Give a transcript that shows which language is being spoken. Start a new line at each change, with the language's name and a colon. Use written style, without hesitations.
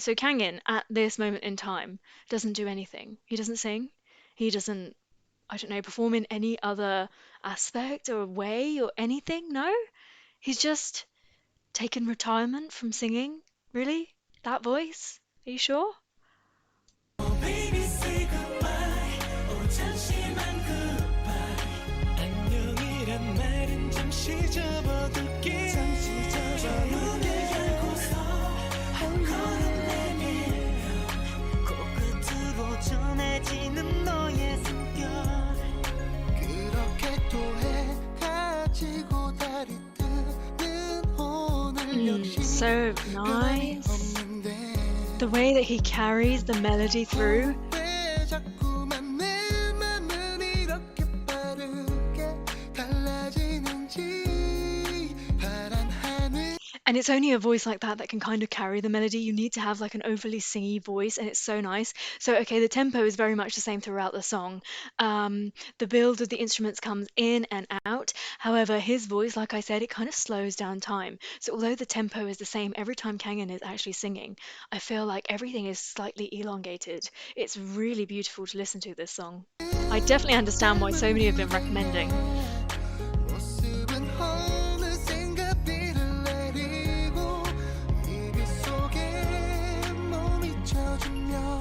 English: So Kangin, at this moment in time, doesn't do anything. He doesn't sing. He doesn't, I don't know, perform in any other aspect or way or anything. No, he's just taken retirement from singing. Really? That voice? Are you sure? Oh baby say goodbye
Korean: 잠시만 goodbye 안녕이란 말은 잠시 접어둘게 잠시 접어둘게 열고서 한 걸음 내밀면 코끝으로 전해지는 너의 숨결 그렇게 또 해가 지고 달이 뜨는 오늘 역시
English: So
Korean: 변함이
English: nice.
Korean: 없는데
English: The way that he carries the melody through.
Korean: 왜 자꾸만 내 맘은 이렇게 빠르게 달라지는지 파란 하늘
English: And it's only a voice like that that can kind of carry the melody. You need to have like an overly singy voice, and it's so nice. So, okay, the tempo is very much the same throughout the song. The build of the instruments comes in and out. However, his voice, like I said, it kind of slows down time. So, although the tempo is the same every time Kangen is actually singing, I feel like everything is slightly elongated. It's really beautiful to listen to this song. I definitely understand why so many have been recommending.
Korean: 모습은 어느샌가 비를 내리고 이별 속에 몸이 젖으며